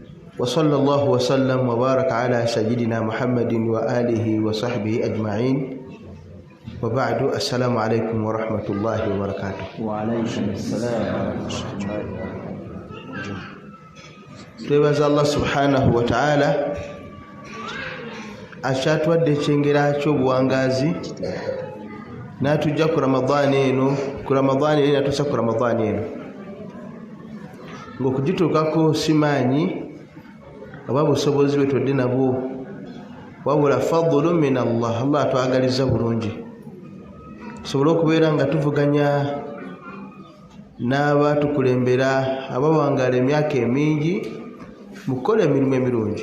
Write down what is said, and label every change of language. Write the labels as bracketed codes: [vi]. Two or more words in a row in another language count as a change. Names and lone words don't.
[ar] وصلى الله وسلم وبارك على سيدنا محمد وآله وصحبه أجمعين وبعد السلام عليكم ورحمة الله وبركاته. وعليكم السلام ورحمة الله وبركاته. [lg] twebaza [ar] الله سبحانه وتعالى [lg] ashatwadde kyengera ky'obuwangazi n'atujja ku Ramadani eno natusa ku Ramadani eno ng'okugituukako simaanyi oba busobozi bwe tudde nabwo wabula [ar] فضل من الله [lg] atwagaliza bulungi tusobole okubeera nga tuvuganya n'abatukulembera abawangaala emyaka emingi mu kukola emirimu emirungi.